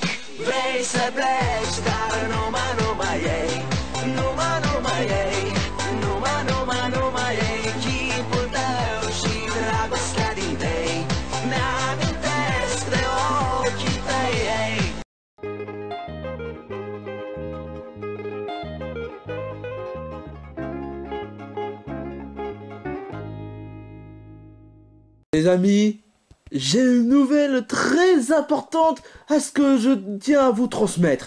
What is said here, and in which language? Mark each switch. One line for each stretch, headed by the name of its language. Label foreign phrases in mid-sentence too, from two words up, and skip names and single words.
Romanian: Vrei să pleci, dar numai ei, numai ei, numai ei, chipul tău și dragostea din tei, mi-amintesc de ochii tăi, ei.
French: Les amis, j'ai une nouvelle très importante à ce que je tiens à vous transmettre.